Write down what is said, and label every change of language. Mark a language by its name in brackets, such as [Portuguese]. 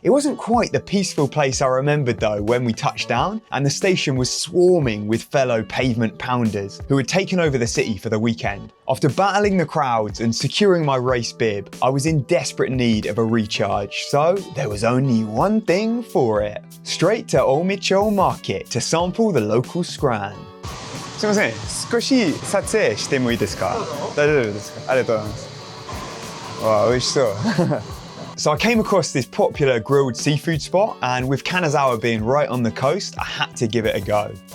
[English] It wasn't quite the peaceful place I remembered though when we touched down, and the station was swarming with fellow pavement pounders who had taken over the city for the weekend. After battling the crowds and securing my race bib, I was in desperate need of a recharge, so there was only one thing for it. Straight to Omicho Market to sample the local scran. [Japanese] すみません、少し撮影してもいいですか？大丈夫ですか？ありがとうございます。わあ、美味しそう。 [English] So I came across this popular grilled seafood spot, and with Kanazawa being right on the coast, I had to give it a go.